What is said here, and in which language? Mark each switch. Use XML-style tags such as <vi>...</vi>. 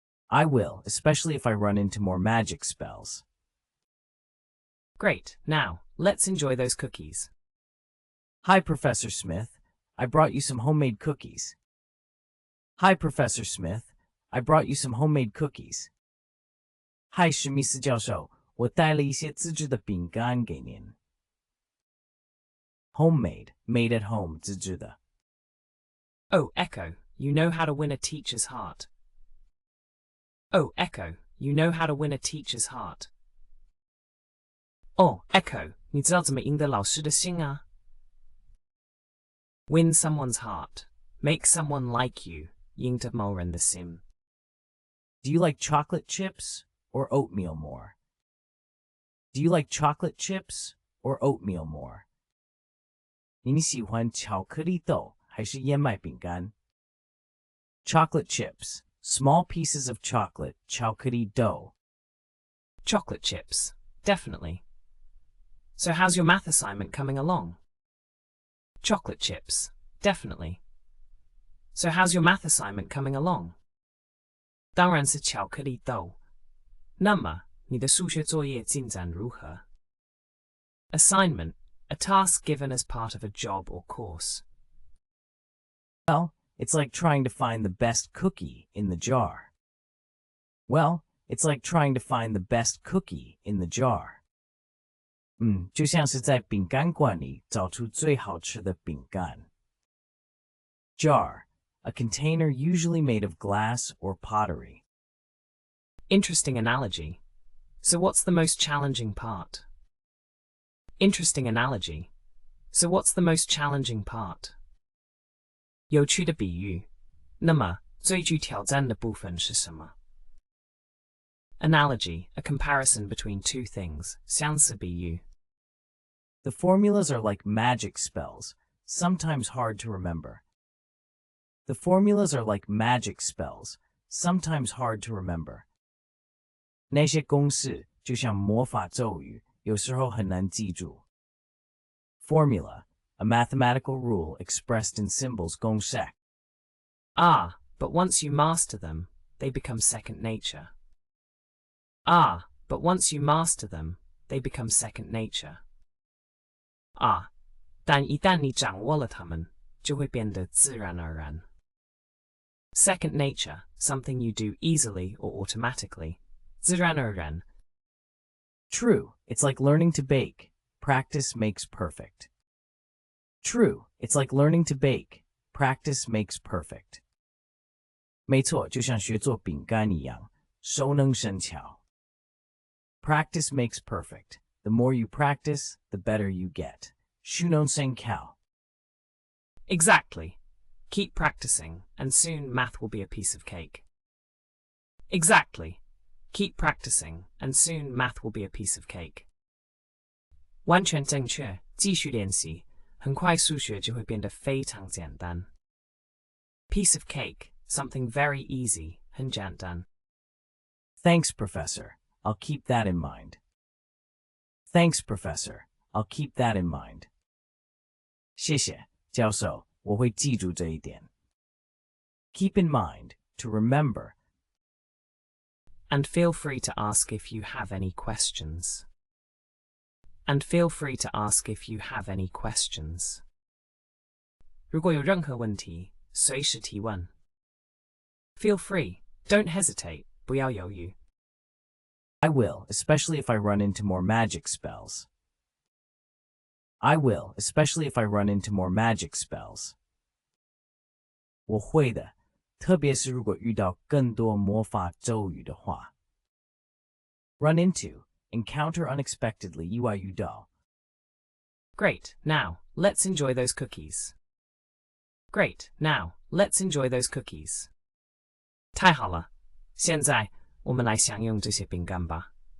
<en>I will, especially if I run into more magic spells. Great. Now, let's enjoy those cookies. Hi, Professor Smith. I brought you some homemade cookies. Hi, Professor Smith. I brought you some homemade cookies.</en> <zh>Hi, 史密斯教授，我带了一些自制的饼干给您。</zh> <en>Homemade, made at home,</en> <zh>自制的。</zh> <en>Oh, Echo, you know how to win a teacher's heart. Oh, Echo, you know how to win a teacher's heart.</en> <zh>Oh, Echo, 你知道怎么赢得老师的心啊？</zh> <en>Win someone's heart. Make someone like you.</en> <zh>赢得某人的心。</zh> <en>Do you like chocolate chips or oatmeal more? Do you like chocolate chips or oatmeal more?</en> <zh>你喜欢巧克力豆还是燕麦饼干？</zh> <en>Chocolate chips, small pieces of chocolate,</en> <zh>巧克力豆。</zh> <en>Chocolate chips, definitely. So how's your math assignment coming along? Chocolate chips, definitely. So how's your math assignment coming along?</en> <zh>当然是巧克力豆。那么，你的数学作业进展如何？</zh> <en>Assignment, a task given as part of a job or course. Well, it's like trying to find the best cookie in the jar. Well, it's like trying to find the best cookie in the jar.</en> <zh>就像是在饼干罐里找出最好吃的饼干。</zh> <en>Jar, a container usually made of glass or pottery. Interesting analogy. So what's the most challenging part? Interesting analogy. So what's the most challenging part?</en> <zh>有趣的比喻。那么，最具挑战的部分是什么？</zh> <en>Analogy, a comparison between two things.</en> <zh>相似比喻。</zh> <en>The formulas are like magic spells, sometimes hard to remember. The formulas are like magic spells, sometimes hard to remember.</en> <zh>那些公式就像魔法咒语，有时候很难记住。</zh> <en>Formula, a mathematical rule expressed in symbols</en> <zh>公式。</zh> <en>Ah, but once you master them, they become second nature. Ah, but once you master them, they become second nature.</en> <zh>啊，但一旦你掌握了它们，就会变得自然而然。</zh> <en>Second nature, something you do easily or automatically.</en> <zh>自然而然。</zh> <en>True, it's like learning to bake. Practice makes perfect. True, it's like learning to bake. Practice makes perfect.</en> <zh>没错，就像学做饼干一样，熟能生巧。</zh> <en>Practice makes perfect. The more you practice, the better you get.</en> <zh>熟能生巧。</zh> <en>Exactly. Keep practicing, and soon math will be a piece of cake. Exactly. Keep practicing, and soon math will be a piece of cake.</en> <zh>完全正确，继续练习，很快数学就会变得非常简单。</zh> <en>Piece of cake, something very easy,</en> <zh>很简单。</zh> <en>Thanks, Professor. I'll keep that in mind. Thanks, Professor. I'll keep that in mind.</en> <zh>谢谢，教授，我会记住这一点。</zh> <en>Keep in mind, to remember. And feel free to ask if you have any questions. And feel free to ask if you have any questions.</en> <zh>如果有任何问题，随时提问。</zh> <en>Feel free, don't hesitate,</en> <zh>不要犹豫。</zh> <en>I will, especially if I run into more magic spells. I will, especially if I run into more magic spells.</en> <zh>我会的，特别是如果遇到更多魔法咒语的话。</zh> <en>Run into, encounter unexpectedly,</en> <zh>意外遇到。</zh> <en>Great, now, let's enjoy those cookies. Great, now, let's enjoy those cookies.</en> <zh>太好了，现在我们来享用这些饼干吧。</zh>